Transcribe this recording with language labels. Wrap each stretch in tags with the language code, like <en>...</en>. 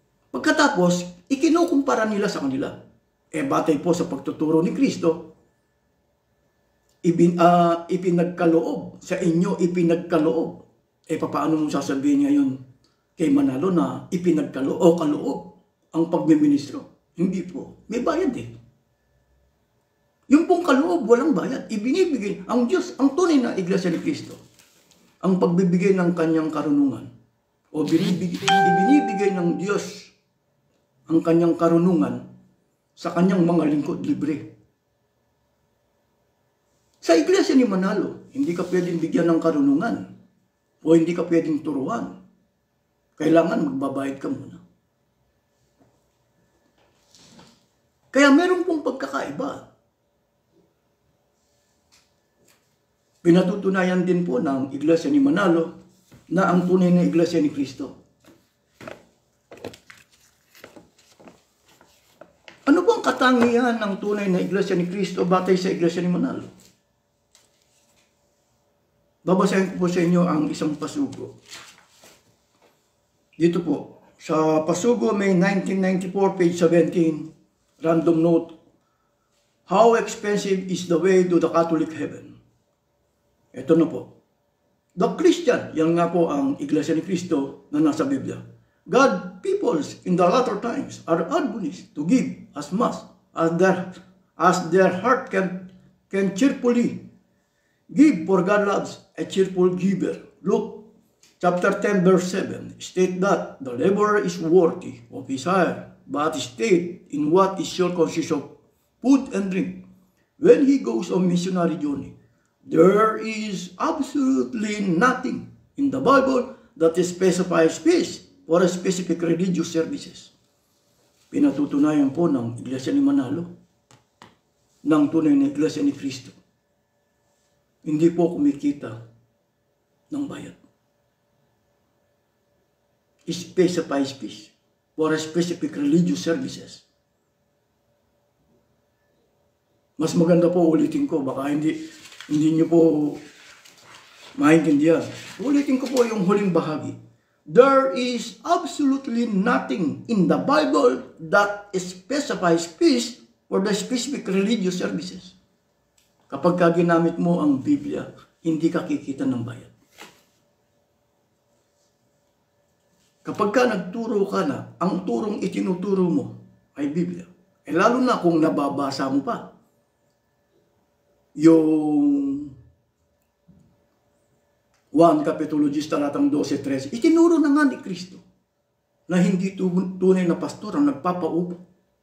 <tl>Pagkatapos, ikinukumpara nila sa kanila. Batay po sa pagtuturo ni Kristo, ipinagkaloob sa inyo, ipinagkaloob. Paano mo sasabihin ngayon kay Manalo na ipinagkaloob o kaloob ang pagmiministro? Hindi po. May bayad Yung pong kaloob, walang bayad. Ibinibigay ang Diyos, ang tunay na iglesia ni Kristo, ang pagbibigay ng kanyang karunungan o ibinibigay ng Diyos ang kanyang karunungan sa kanyang mga lingkod libre. Sa iglesia ni Manalo, hindi ka pwedeng bigyan ng karunungan o hindi ka pwedeng turuan. Kailangan magbabayad ka muna. Kaya meron pong pagkakaiba. Pinatutunayan din po ng iglesia ni Manalo na ang tunay na iglesia ni Kristo. Ano po ang katangian ng tunay na iglesia ni Kristo batay sa iglesia ni Manalo? Babasahin ko po sa inyo ang isang pasugo. Dito po, sa pasugo</tl> <en>May 1994, page 17, random note, how expensive is the way to the Catholic heaven?</en> <tl>Ito na po.</tl> <en>The Christian,</en> <tl>yan nga po ang iglesia ni Kristo na nasa Biblia.</tl> <en>God, peoples in the latter times are admonished to give as much as their heart can cheerfully give, for God loves a cheerful giver. Luke chapter 10, verse 7, state that the laborer is worthy of his hire, but state in what is shall consist of food and drink. When he goes on missionary journey, there is absolutely nothing in the Bible that specifies fees for a specific religious services.</en> <tl>Pinatutunayan po ng Iglesia ni Manalo, ng tunay na Iglesia ni Cristo. Hindi po kumikita ng bayad.</tl> <en>Specifies fees for a specific religious services.</en> <tl>Mas maganda po ulitin ko, baka hindi niyo po maintindihan. Ulitin ko po yung huling bahagi.</tl> <en>There is absolutely nothing in the Bible that specifies fees for the specific religious services.</en> <tl>Kapag ginamit mo ang Biblia, hindi ka kikita ng bayad. Kapag nagturo ka na, ang turong itinuturo mo ay Biblia. Lalo na kung nababasa mo pa yung 1 Kapitulo 10, talatang 12-13, itinuro na nga ni Kristo na hindi tunay na pastor ang nagpapaupo.</tl>